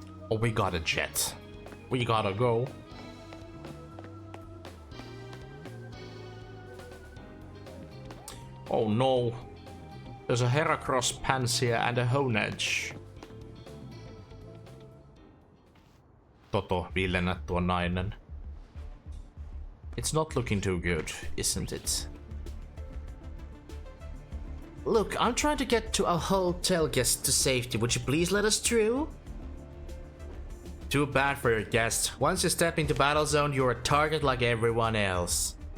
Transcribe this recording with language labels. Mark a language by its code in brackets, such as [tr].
[en] Oh, we got a jet. We gotta go. Oh no. There's a Heracross Pansia and a Honedge. [fi] Toto, viilennä tuo nainen. [en] It's not looking too good, isn't it? Look, I'm trying to get to our hotel guest to safety. Would you please let us through? Too bad for your guest. Once you step into battle zone, you're a target like everyone else.